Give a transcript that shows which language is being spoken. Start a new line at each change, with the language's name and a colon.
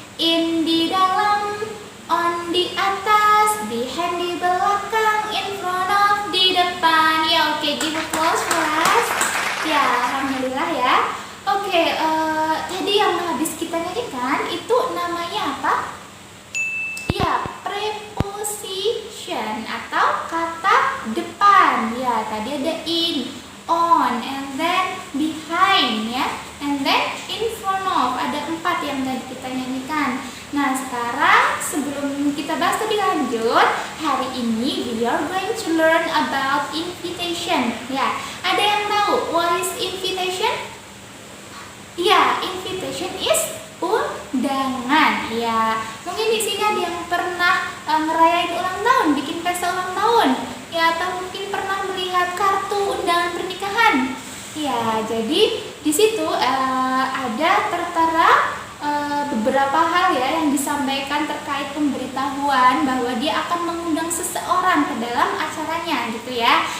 Indonesian: In di dalam, on di atas, behind di belakang, in front of di depan.
English: Oke, give applause for us.
Indonesian: Alhamdulillah ya. Oke, tadi yang habis kita nyanyikan itu namanya apa? Preposition atau kata depan. Tadi ada
English: in, on, and then behind and then in front of.
Indonesian: Ada 4 yang tadi kita nyanyikan. Nah, sekarang sebelum kita bahas lebih lanjut, hari ini
English: we are going to learn about invitation.
Indonesian: Ada yang tahu
English: what is invitation? Invitation is undangan.
Indonesian: Mungkin di sini ada yang pernah ngerayain ulang tahun, bikin pesta ulang tahun, atau mungkin pernah melihat kartu undangan pernikahan. Jadi di situ ada tertera beberapa hal yang disampaikan terkait pemberitahuan bahwa dia akan mengundang seseorang ke dalam acaranya gitu ya.